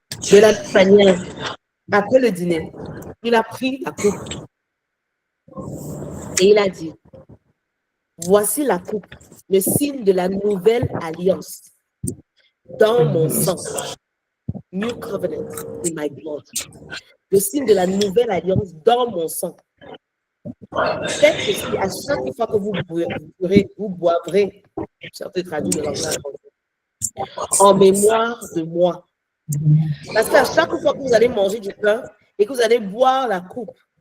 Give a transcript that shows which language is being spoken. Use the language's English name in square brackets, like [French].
[French] De la manière, après le dîner, il a pris la coupe et il a dit, voici la coupe, le signe de la nouvelle alliance dans mon sang. [English] New covenant in my blood. [French] Le signe de la nouvelle alliance dans mon sang. Faites ceci à chaque fois que vous boivrez, certains traduisent le langage en mémoire de moi. Parce qu'à chaque fois que vous allez manger du pain et que vous allez boire la coupe,